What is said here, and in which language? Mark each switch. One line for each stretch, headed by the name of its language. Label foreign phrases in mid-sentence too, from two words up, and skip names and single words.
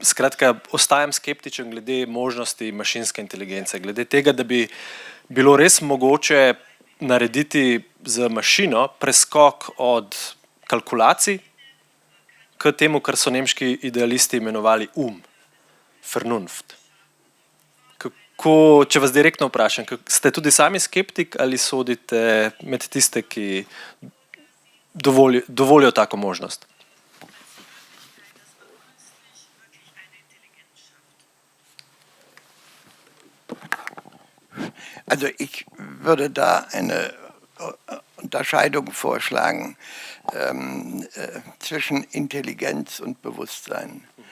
Slovenian: Skratka, ostajam skeptičen glede možnosti mašinske inteligence, glede tega, da bi bilo res mogoče narediti z mašino preskok od kalkulacij k temu, kar so nemški idealisti imenovali Vernunft. Če vas direktno vprašam, ste tudi sami skeptik ali sodite med tiste, ki dovolijo tako možnost?
German: Also ich würde da eine Unterscheidung vorschlagen zwischen Intelligenz und Bewusstsein.